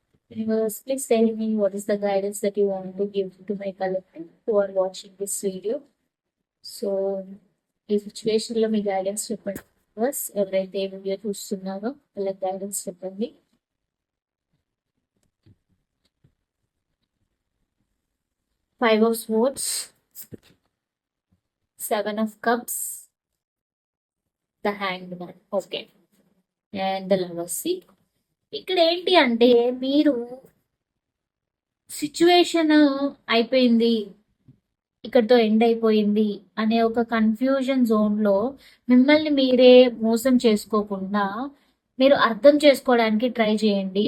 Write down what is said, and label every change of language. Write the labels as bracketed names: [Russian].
[English] Universe, please tell me what is the guidance that you want to give to my collective who are watching this video. [Telugu] So ఈ situation లో మీ guidance చెప్పండి. Universe, ఎవరైతే ఈ video చూస్తున్నారో వాళ్ళకి guidance చెప్పండి. [English] Five of Swords, Seven of Cups, the Hanged Man. Okay, and the lovers. [Telugu] ఇక్కడ ఏంటి అంటే మీరు సిచ్యువేషన్ అయిపోయింది, ఇక్కడితో ఎండ్ అయిపోయింది అనే ఒక కన్ఫ్యూజన్ జోన్ లో మిమ్మల్ని మీరే మోసం చేసుకోకుండా మీరు అర్థం చేసుకోవడానికి ట్రై చేయండి.